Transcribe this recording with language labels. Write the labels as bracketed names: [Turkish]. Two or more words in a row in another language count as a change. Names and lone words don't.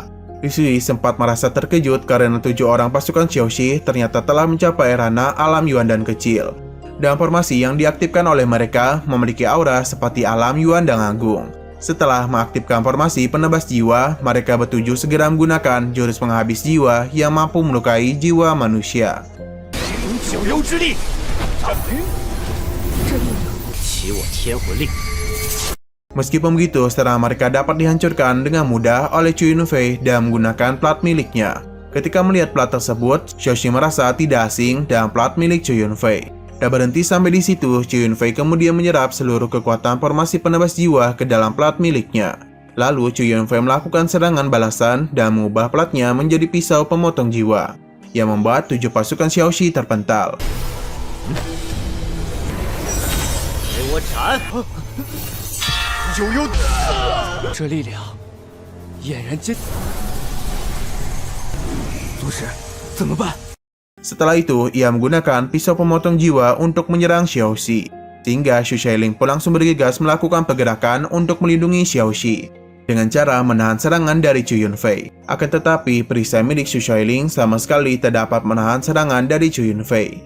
[Indonesian] Li Sui sempat merasa terkejut karena 7 orang pasukan Xiaoxi ternyata telah mencapai ranah alam Yuan dan kecil. Dan formasi yang diaktifkan oleh mereka memiliki aura seperti alam Yuan dan Agung. Setelah mengaktifkan formasi penebas jiwa, mereka bertujuh segera menggunakan jurus penghabis jiwa yang mampu melukai jiwa manusia. [Chinese] 九幽之力，起我天魂令！ [Indonesian] Meskipun begitu, serangan mereka dapat dihancurkan dengan mudah oleh Chu Yunfei dan menggunakan plat miliknya. Ketika melihat plat tersebut, Xiaoxi merasa tidak asing dengan plat milik Chu Yunfei. Tak berhenti sampai di situ, Chu Yunfei kemudian menyerap seluruh kekuatan formasi penebas jiwa ke dalam plat miliknya. Lalu, Chu Yunfei melakukan serangan balasan dan mengubah platnya menjadi pisau pemotong jiwa, yang membuat 7 pasukan Xiaoxi terpental. [Chinese] 给我斩！九幽，这力量俨然间…… 宗师，怎么办？ [Indonesian] Setelah itu, ia menggunakan pisau pemotong jiwa untuk menyerang Xiaoxi, sehingga Su Chailing pun langsung bergegas melakukan pergerakan untuk melindungi Xiaoxi dengan cara menahan serangan dari Chu Yunfei. Akan tetapi, perisai milik Su Chailing sama sekali tak dapat menahan serangan dari Chu Yunfei.